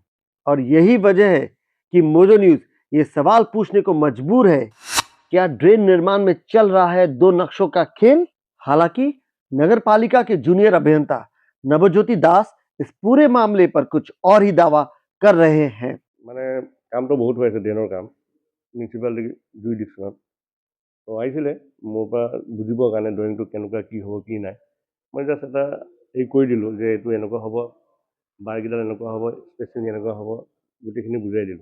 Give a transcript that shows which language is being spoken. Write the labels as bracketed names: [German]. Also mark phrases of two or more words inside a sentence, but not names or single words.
[Hindi] और यही वजह है कि मोजो न्यूज ये सवाल पूछने को मजबूर है, क्या ड्रेन निर्माण में चल रहा है दो नक्शों का खेल? हालांकि नगर पालिका के जूनियर अभियंता नवज्योति दास इस पूरे मामले पर कुछ और ही दावा कर रहे हैं। [Assamese] মানে কামটো বহুত হৈ আছে, ড্ৰেইনৰ কাম [English] municipality jurisdictionত। [Assamese] তো আহিছিলে মোৰ পৰা বুজিবৰ কাৰণে ড্ৰয়িংটো কেনেকুৱা কি হ'ব কি নাই। মই জাষ্ট এটা এই কৰি দিলোঁ যে এইটো এনেকুৱা হ'ব, বাৰকেইডাল এনেকুৱা হ'ব, স্পেচিং এনেকুৱা হ'ব, গোটেইখিনি বুজাই দিলোঁ।